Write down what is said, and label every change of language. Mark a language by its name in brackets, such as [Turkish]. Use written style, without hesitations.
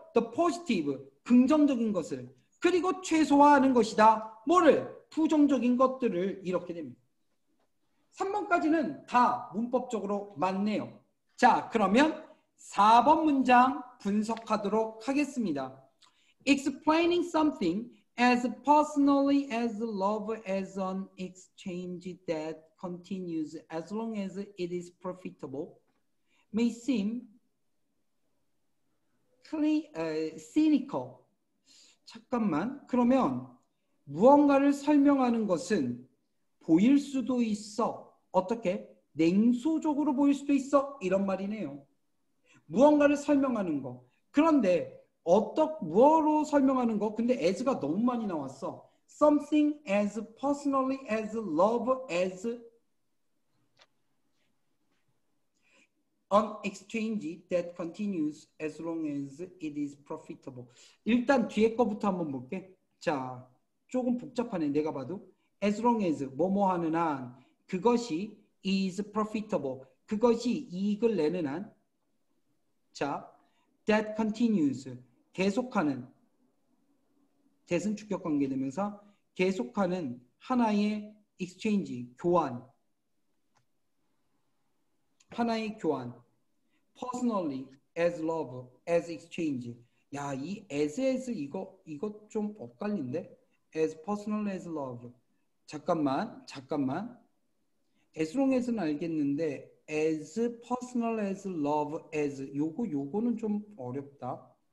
[English] the positive, [Korean] 긍정적인 것을. 그리고 최소화하는 것이다. 뭐를? 부정적인 것들을. 이렇게 됩니다. 3번까지는 다 문법적으로 맞네요. 자, 그러면 4번 문장 분석하도록 하겠습니다. [English] Explaining something as personally as love as an exchange that continues as long as it is profitable may seem cynical. [Korean] 잠깐만. 그러면 무언가를 설명하는 것은 보일 수도 있어. 어떻게? 냉소적으로 보일 수도 있어. 이런 말이네요. 무언가를 설명하는 거. 그런데 뭐로 설명하는 거? 근데 as가 너무 많이 나왔어. [English] Something as personally as love as an exchange that continues as long as it is profitable. [Korean] 일단 뒤에 거부터 한번 볼게. 자, 조금 복잡하네. 내가 봐도. [English] As long as [Korean] 뭐뭐 하는 한 그것이 [English] is profitable. [Korean] 그것이 이익을 내는 한. 자, [English] that continues. [Korean] 계속하는. that은 주격관계대명사. 계속하는 하나의 exchange. 교환. 하나의 교환. [English] personally as love as exchange. [Korean] 야, 이 as 이거 좀 엇갈린데? [English] as personal as love. [Korean] 잠깐만. [English] as long as [Korean] 는 알겠는데 [English] as personal as love as [Korean] 요거는 좀 어렵다.